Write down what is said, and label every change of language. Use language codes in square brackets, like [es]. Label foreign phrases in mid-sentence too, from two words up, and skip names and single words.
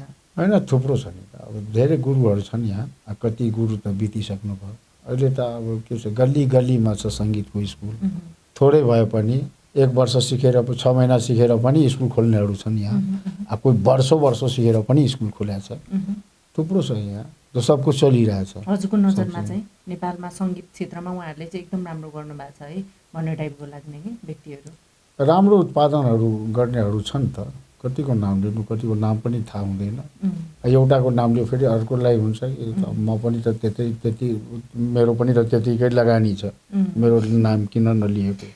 [ne] होइन, थुप्रो छ नि त, अब धेरै गुरुहरू छन् यहाँ, कति गुरु त बितिसक्नु भयो। अहिले त अब के छ, गल्ली गल्लीमा छ सङ्गीतको स्कुल। थोरै भए पनि 1 वर्ष सिकेर 6 महिना सिकेर पनि स्कुल खोल्नेहरू छन् यहाँ। अब कोही वर्षौँ सिकेर पनि स्कुल खोलेको छ, थुप्रो छ यहाँ, जो [hi] सब कुछ [ne] चलिरहेछ। हजुरको नजरमा चाहिँ नेपालमा सङ्गीत क्षेत्रमा उहाँहरूले चाहिँ एकदम राम्रो गर्नुभएको छ है भन्ने टाइपको लाग्ने कि व्यक्तिहरू? राम्रो उत्पादनहरू गर्नेहरू छन् त, कतिको नाम लिनु, कतिको नाम पनि थाहा हुँदैन। एउटाको नाम लियो फेरि अर्कोलाई हुन्छ। म पनि त त्यति मेरो पनि त त्यतिकै लगानी छ, मेरो नाम किन नलिएको।